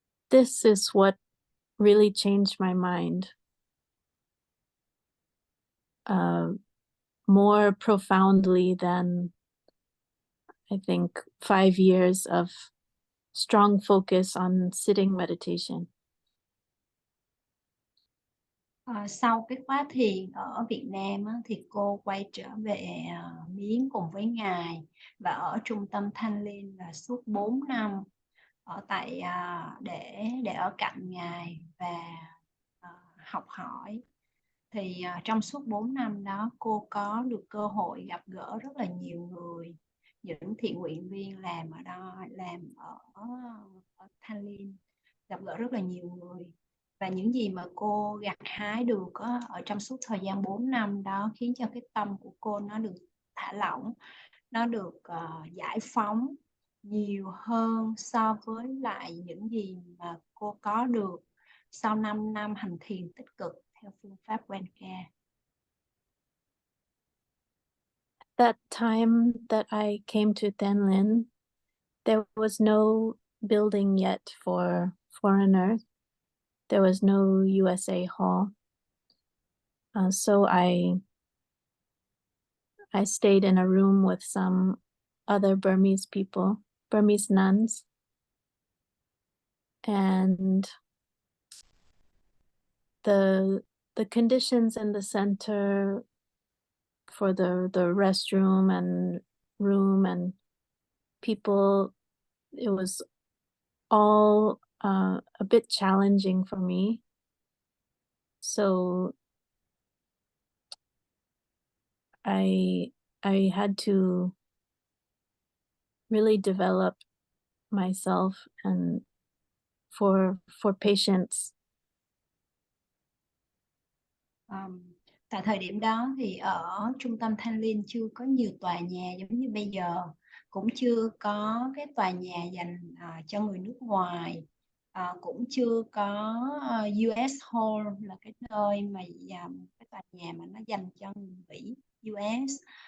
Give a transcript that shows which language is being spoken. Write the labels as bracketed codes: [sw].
[en] This is what really changed my mind more profoundly than I think 5 years of strong focus on sitting meditation. [vi] Sau cái khóa thiền ở Việt Nam á, thì cô quay trở về Miến cùng với Ngài và ở trung tâm Thanh Liên là suốt 4 năm ở tại để ở cạnh Ngài và học hỏi. Thì trong suốt 4 năm đó cô có được cơ hội gặp gỡ rất là nhiều người, những thiện nguyện viên làm ở đó, làm ở Thanh Liên, gặp gỡ rất là nhiều người. Và những gì mà cô gặt hái được ở trong suốt thời gian 4 năm đó khiến cho cái tâm của cô nó được thả lỏng, nó được giải phóng nhiều hơn so với lại những gì mà cô có được sau 5 năm hành thiền tích cực theo phương pháp Goenka. [en] That time that I came to Tien, there was no building yet for foreigners. There was no USA hall. So I stayed in a room with some other Burmese people, Burmese nuns. And the conditions in the center for the restroom and room and people, it was all a bit challenging for me. So I had to really develop myself and for patience. [vi] Tại thời điểm đó thì ở trung tâm Thanh Liên chưa có nhiều tòa nhà giống như bây giờ, cũng chưa có cái tòa nhà dành cho người nước ngoài, cũng chưa có US Hall là cái nơi mà cái tòa nhà mà nó dành cho người Mỹ US.